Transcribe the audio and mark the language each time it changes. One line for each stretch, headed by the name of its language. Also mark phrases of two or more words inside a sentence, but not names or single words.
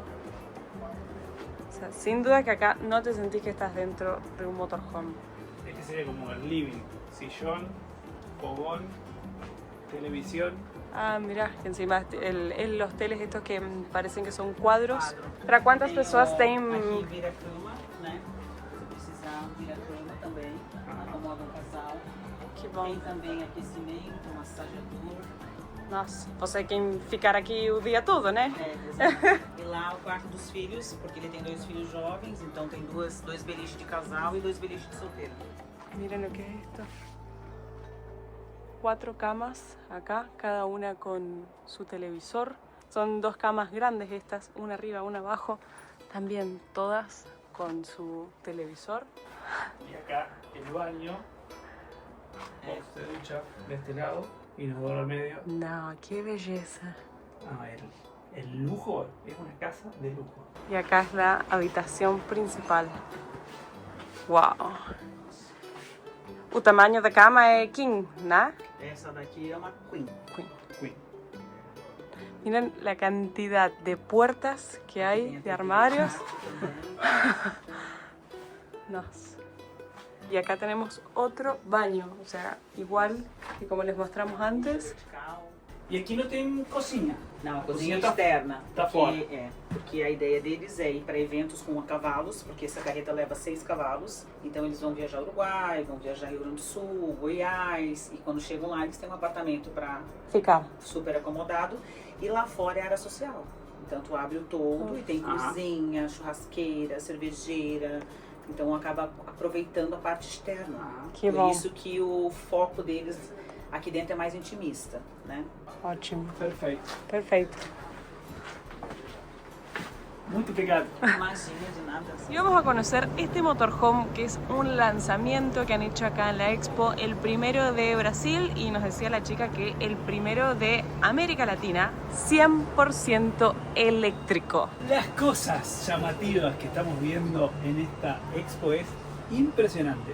Spanish: O sea, sin duda que acá no te sentís que estás dentro de un motorhome. Este sería como el living, sillón, fogón, televisión. Ah, mirá, que encima los teles estos que parecen que son cuadros. ¿Para cuántas personas tienen?
Portuguese: Aqui vira cama, né? Se precisar, vira cama também. Acomoda casal. Que bom. Tem também aquecimento, massageador. Nossa, conseguem ficar aqui o dia todo, né? Exato. E lá o quarto dos filhos, porque ele tem 2 filhos jovens, então tem dois beliches de casal e 2 beliches de solteiro.
Spanish: Miren lo que es esto. 4 camas acá, cada una con su televisor. Son 2 camas grandes estas, una arriba, una abajo. También todas con su televisor. Y acá el baño. Vos se ducha de este lado y nos dobla al medio. No, qué belleza. Ah, el lujo es una casa de lujo. Y acá es la habitación principal. Wow.
Portuguese: O tamanho da cama é king, ¿no? Essa daqui é uma queen. Queen.
Spanish: Miren la cantidad de puertas que hay, de armarios. No. Y acá tenemos otro baño, o sea, igual que como les mostramos antes.
Portuguese: E aqui não tem cozinha. Não, a Cozinha cozinha tá- externa. tá porque, fora. Porque a ideia deles é ir para eventos com cavalos, porque essa carreta leva 6 cavalos. Então eles vão viajar ao Uruguai, vão viajar Rio Grande do Sul, Goiás. E quando chegam lá, eles têm um apartamento para Ficar. super acomodado. E lá fora é área social. Então tu abre o todo e tem cozinha, churrasqueira, cervejeira. Então acaba aproveitando a parte externa. Que Por bom. isso que o foco deles aqui dentro é mais intimista, né? Ótimo. Perfeito. Perfecto. Muito obrigado. Imagina de nada.
Spanish: Y vamos a conocer este motorhome, que es un lanzamiento que han hecho acá en la Expo, el primero de Brasil, y nos decía la chica que el primero de América Latina, 100% eléctrico. Las cosas llamativas que estamos viendo en esta expo es impresionante.